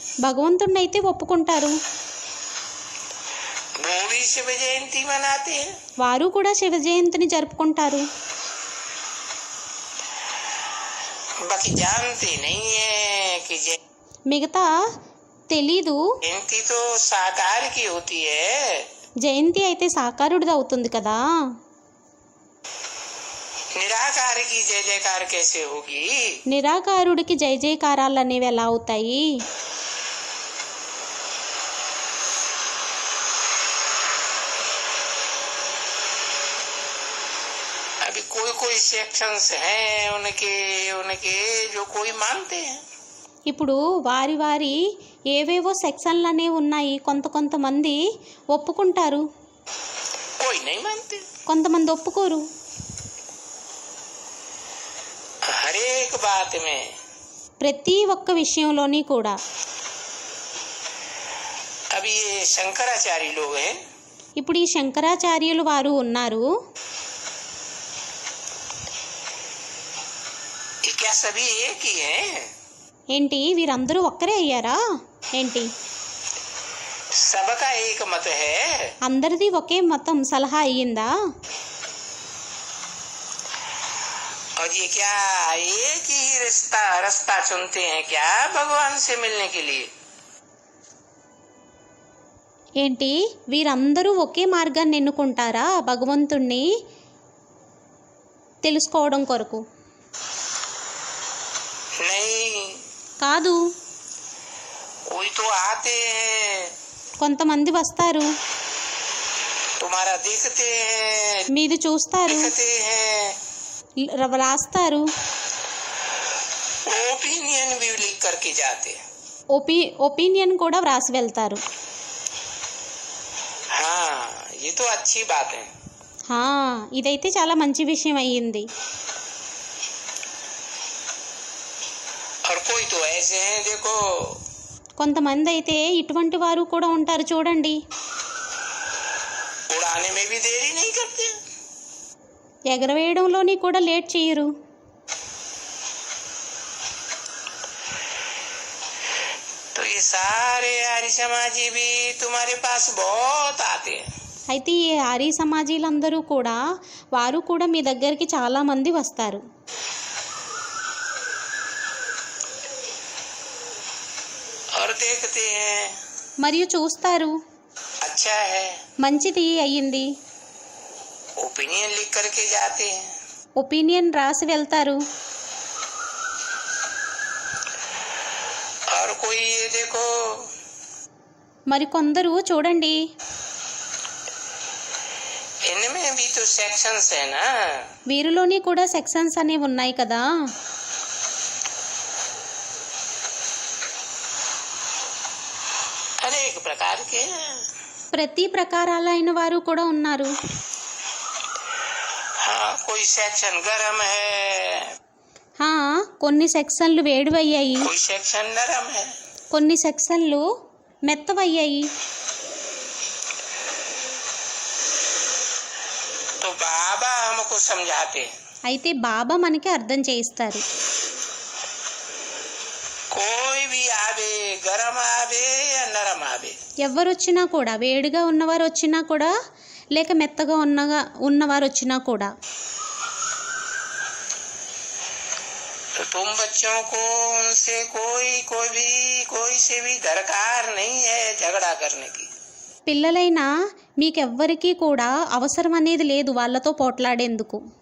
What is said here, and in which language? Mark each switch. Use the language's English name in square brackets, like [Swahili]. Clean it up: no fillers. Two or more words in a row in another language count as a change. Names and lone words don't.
[Telugu] భగవంతుణ్ణైతే ఒప్పుకుంటారు. [Hindi] वो भी शिव जयंती मनाते हैं. [Telugu] వారు కూడా శివ జయంతిని జరుపుకుంటారు. [Hindi] बाकी जानते नहीं है कि [Telugu] మిగతా తెలీదు. [Hindi] जयंती तो साकार की होती है. [Telugu] జయంతి అయితే సాకారుడిది అవుతుంది కదా. [Hindi] निराकार की जय जयकार कैसे होगी? [Telugu] నిరాకారుడికి జయ జయకారాలు అనేవి ఎలా అవుతాయి? [Hindi] अभी कोई कोई सेक्शंस हैं उनके उनके जो कोई मानते हैं. [Telugu] ఇప్పుడు వారి వారి ఏవేవో సెక్షన్లు అనేవి ఉన్నాయి, కొంతమంది ఒప్పుకుంటారు, [Hindi] कोई नहीं मानते. [Telugu] కొంతమంది ఒప్పుకోరు. [Hindi] हर एक बात में [Telugu] ప్రతి ఒక్క విషయంలోని కూడా. [Hindi] अभी ये शंकराचार्य लोग हैं, [Telugu] ఇప్పుడు ఈ శంకరాచార్యులు వారు ఉన్నారు. [Hindi] ये क्या सभी एक ही हैं? [Telugu] ఏంటి వీరందరూ ఒక్కరే అయ్యారా ఏంటి? [Hindi] सबका एक मत है. [Telugu] అందరిది ఒకే మతం సలహా అయ్యిందా? [Hindi] और ये क्या एक ही रास्ता चुनते हैं क्या भगवान से मिलने के लिए? [Telugu] ఏంటి వీరందరూ ఒకే మార్గాన్ని ఎన్నుకుంటారా భగవంతుణ్ణి తెలుసుకోవడం కొరకు? [Hindi] नहीं, [Telugu] కాదు, [Hindi] कोई तो आते हैं, [Telugu] కొంతమంది వస్తారు, [Hindi] तुम्हारा देखते हैं, [Telugu] మీది చూస్తారు, [Hindi] लिखते हैं, [Telugu] రాస్తారు, [Hindi] ओपिनियन भी लिख करके जाते हैं। [Telugu] ఒపీనియన్ కూడా వ్రాసి వెళ్తారు. [Hindi] हाँ, ये तो अच्छी बात है। [Telugu] ఇదైతే చాలా మంచి విషయం అయ్యింది. [Hindi] और कोई तो ऐसे हैं, देखो, [Telugu] కొంతమంది అయితే ఇటువంటి వారు కూడా ఉంటారు చూడండి. [Hindi] उड़ाने में भी देरी नहीं करते। [Telugu] ఎగరవేయడంలోని కూడా లేట్ చేయరు. [Hindi] तो ये सारे आर्य समाजी भी तुम्हारे पास बहुत आते हैं। [Telugu] అయితే ఈ ఆర్య సమాజీలందరూ కూడా వారు కూడా మీ దగ్గరికి చాలామంది వస్తారు. [Hindi] और देखते हैं, [Telugu] మరియు చూస్తారు, [Hindi] अच्छा है, [Telugu] మంచిది అయ్యింది, [Hindi] ओपिनियन लिख करके जाते हैं। [Telugu] ఒపీనియన్ రాసి వెళ్తారు. [Hindi] और कोई ये देखो, [Telugu] మరి కొందరు చూడండి, [Hindi] इनमें भी तो सेक्शंस है ना। [Telugu] వీరిలోని కూడా సెక్షన్స్ అనేవి ఉన్నాయి కదా. [Hindi] अनेक प्रकार के हैं। [Telugu] ప్రతి ప్రకారాలైన వారు కూడా ఉన్నారు. [Hindi] हाँ, कोई सेक्शन गर्म है, [Telugu] కొన్ని సెక్షన్లు వేడివయ్యాయి, [Hindi] कोई सेक्शन नरम है। [Telugu] కొన్ని సెక్షన్లు మెత్తవయ్యాయి. [Hindi] तो बाबा हमको समझाते हैं, [Telugu] అయితే బాబా మనకి అర్థం చేయిస్తారు. [Hindi] कोई भी आवे, गरम आवे या नरम आवे, [Telugu] ఎవరు వచ్చినా కూడా, వేడిగా ఉన్నవారు వచ్చినా కూడా లేక మెత్తగా ఉన్నవారు వచ్చినా కూడా, [Hindi] तो तुम बच्चों को उनसे कोई से भी दरकार नहीं है झगड़ा करने की। [Telugu] పిల్లలైనా మీకెవ్వరికీ కూడా అవసరం అనేది లేదు వాళ్ళతో పోట్లాడేందుకు.